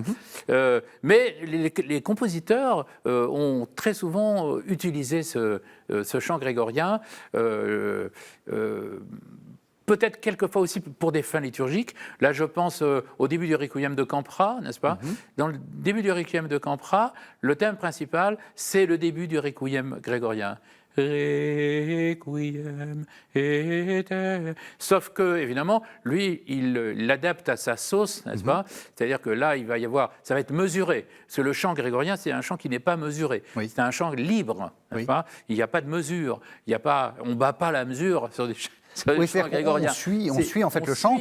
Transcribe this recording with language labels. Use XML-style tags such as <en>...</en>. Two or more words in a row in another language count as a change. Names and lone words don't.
<fr>Mais les compositeurs ont très souvent utilisé ce chant grégorien. Peut-être quelquefois aussi pour des fins liturgiques. Là, je pense au début du Requiem de Campra, n'est-ce pas? Dans le début du Requiem de Campra, le thème principal, c'est le début du Requiem grégorien.</fr> <la>Requiem et...</la> <fr>Sauf que, évidemment, lui, il l'adapte à sa sauce, n'est-ce pas? C'est-à-dire que là, il va y avoir, ça va être mesuré. Parce que le chant grégorien, c'est un chant qui n'est pas mesuré. Oui. C'est un chant libre, n'est-ce pas? Il n'y a pas de mesure. On ne bat pas la mesure sur des chants. Oui, on suit en fait le chant.</fr>